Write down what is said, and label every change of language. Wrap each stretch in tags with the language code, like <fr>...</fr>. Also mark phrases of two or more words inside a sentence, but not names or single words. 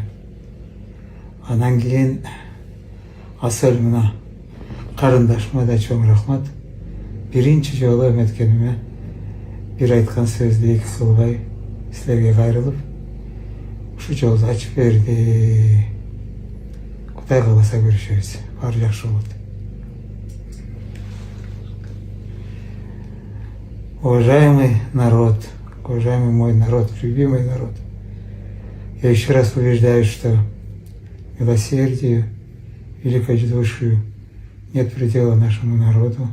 <ky>Анан кийин Асел мына карындашыма да чоң рахмат. Биринчи жолу эметкениме бир айткан сөздү эки кылбай силерге кайрылып, ушу жолду ачып берди. Кудай кааласа көрүшөбүз. Баары жакшы болот.</ky> <ru>Уважаемый народ, уважаемый мой народ, любимый народ, я еще раз убеждаю, что милосердию, великодушию нет предела нашему народу.</ru>